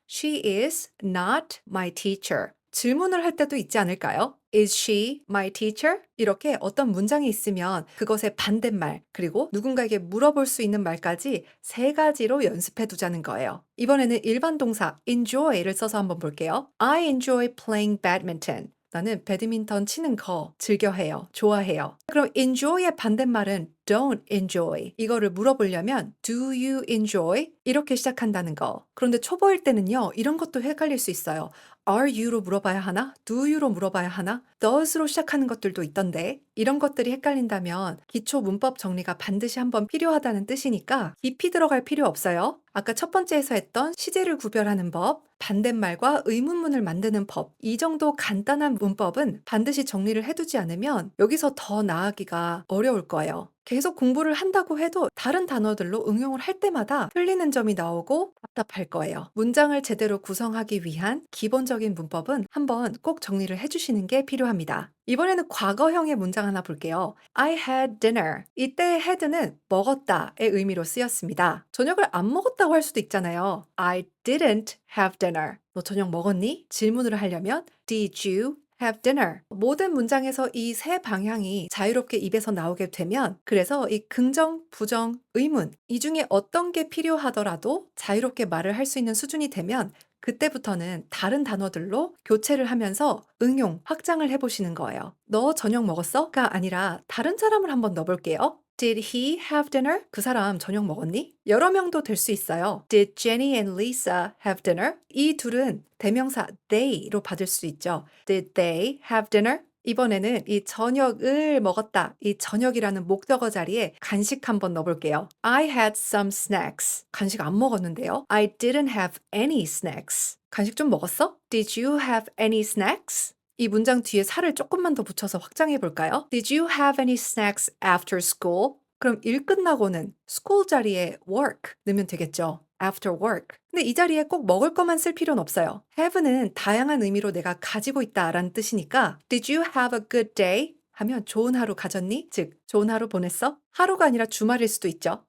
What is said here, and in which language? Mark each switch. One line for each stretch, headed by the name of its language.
English: She is not my teacher.
Korean: 질문을 할 때도 있지 않을까요?
English: Is she my teacher?
Korean: 이렇게 어떤 문장이 있으면 그것의 반대말, 그리고 누군가에게 물어볼 수 있는 말까지 세 가지로 연습해 두자는 거예요. 이번에는 일반 동사 enjoy를 써서 한번 볼게요.
English: I enjoy playing badminton.
Korean: 나는 배드민턴 치는 거 즐겨해요. 좋아해요. 그럼 enjoy의 반대말은
English: don't enjoy.
Korean: 이거를 물어보려면
English: do you enjoy?
Korean: 이렇게 시작한다는 거. 그런데 초보일 때는요, 이런 것도 헷갈릴 수 있어요. Are you로 물어봐야 하나? Do you로 물어봐야 하나? does로 시작하는 것들도 있던데 이런 것들이 헷갈린다면 기초 문법 정리가 반드시 한번 필요하다는 뜻이니까 깊이 들어갈 필요 없어요. 아까 첫 번째에서 했던 시제를 구별하는 법, 반대말과 의문문을 만드는 법, 이 정도 간단한 문법은 반드시 정리를 해두지 않으면 여기서 더 나아가기가 어려울 거예요. 계속 공부를 한다고 해도 다른 단어들로 응용을 할 때마다 틀리는 점이 나오고 답답할 거예요. 문장을 제대로 구성하기 위한 기본적인 문법은 한번 꼭 정리를 해주시는 게 필요합니다. 이번에는 과거형의 문장 하나 볼게요.
English: I had dinner.
Korean: 이때 had는 먹었다의 의미로 쓰였습니다. 저녁을 안 먹었다고 할 수도 있잖아요.
English: I didn't have dinner.
Korean: 너 저녁 먹었니? 질문을 하려면
English: Did you have dinner?
Korean: 모든 문장에서 이 세 방향이 자유롭게 입에서 나오게 되면 그래서 이 긍정, 부정, 의문 이 중에 어떤 게 필요하더라도 자유롭게 말을 할 수 있는 수준이 되면 그때부터는 다른 단어들로 교체를 하면서 응용, 확장을 해보시는 거예요. 너 저녁 먹었어? 가 아니라 다른 사람을 한번 넣어볼게요.
English: Did he have dinner?
Korean: 그 사람 저녁 먹었니? 여러 명도 될 수 있어요.
English: Did Jenny and Lisa have dinner?
Korean: 이 둘은 대명사 they로 받을 수 있죠.
English: Did they have dinner?
Korean: 이번에는 이 저녁을 먹었다. 이 저녁이라는 목적어 자리에 간식 한번 넣어볼게요.
English: I had some snacks.
Korean: 간식 안 먹었는데요.
English: I didn't have any snacks.
Korean: 간식 좀 먹었어?
English: Did you have any snacks?
Korean: 이 문장 뒤에 살을 조금만 더 붙여서 확장해 볼까요?
English: Did you have any snacks after school?
Korean: 그럼 일 끝나고는 school 자리에 work 넣으면 되겠죠.
English: after work.
Korean: 근데 이 자리에 꼭 먹을 것만 쓸 필요는 없어요. have는 다양한 의미로 내가 가지고 있다라는 뜻이니까
English: Did you have a good day?
Korean: 하면 좋은 하루 가졌니? 즉, 좋은 하루 보냈어? 하루가 아니라 주말일 수도 있죠.